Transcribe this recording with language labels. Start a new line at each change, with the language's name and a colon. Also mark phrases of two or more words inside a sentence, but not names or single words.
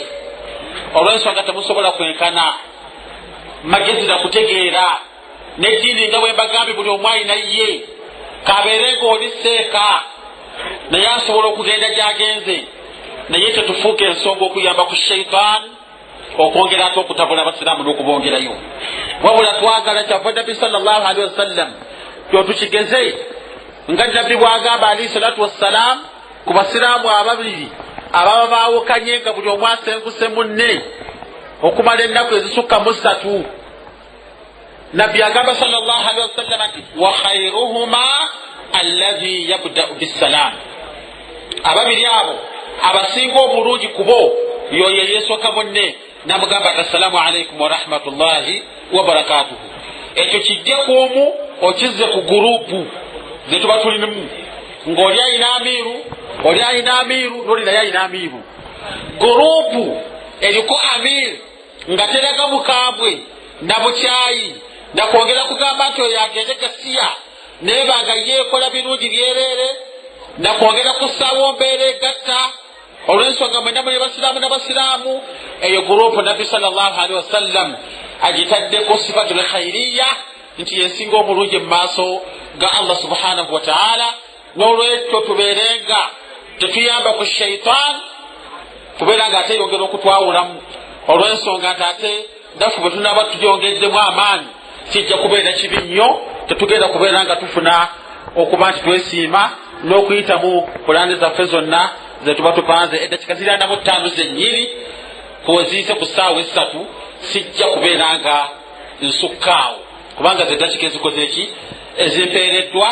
Ganda: Olw'ensonga temusobola kwenkana magezi na kutegeera n'eddiini nga bwe mbagambye buli omu alina ye kabeere ng'oli seeka naye asobola okugenda gy'agenze, naye tetufuuka ensonga okuyamba ku sheitaani okwongera ate okutabula abasiraamu n'okubongerayo. Wabula twagala kyava Nabbi
Arabic: صلى الله عليه وسلم
Ganda: kyotukigeze nga Nabbi bw'agamba
Arabic: عليه الصلاة والسلام
Ganda: ku basiraamu ababiri ababa baawukanye nga buli omu asenguse munne okumala ennaku ezisukka mu 3. Nabbi agamba
Arabic: صلى الله عليه وسلم
Ganda: nti
Arabic: وخيرهما الذي يبدأ بالسلام,
Ganda: ababiri abo abasinga obulungi kubo yoyo yeesooka munne namugamba ati
Arabic: السلام عليكم ورحمة الله وبركاته.
Ganda: Ekyo kijje kwomu okizze ku gurupu ze tuba tulinamu ng'oli alina amiru, oli alina amiru, n'oli naye alina amiru. Gurupu eriko amiru nga teraga bukambwe na bukyayi na kwongera kugamba nti oyo agende gasiya naye banga yeekola birungi byereere na kwongera kussaawo mbeera egatta. Olw'ensonga mwenna muli basiraamu n'abasiraamu, eyo gurupu Nabbi
Arabic: صلى الله عليه وسلم
Ganda: agitaddeko
Arabic: صفة الخيرية
Ganda: nti yensinga omulungi mu maaso ga Allah
Arabic: سبحانه وتعالى.
Ganda: N'olwekyo tubeerenga tetuyamba ku sheitaani, tubeeranga ate yongera okutwawulamu. Olw'ensonga nti ate naffe bwe tunaaba tugyongeddemu amaanyi kijja kubeera kibi nnyo, tetugenda kubeera nga tufuna okuba nti twesiima n'okuyita mu pulaani zaffe zonna ze tuba tupanze eddakiika 45 zennyini kuziise ku ssaawa 3 sijja kubeera nga nsukkaawo kubanga zeddakiika ezikoze eki ezimpeereddwa.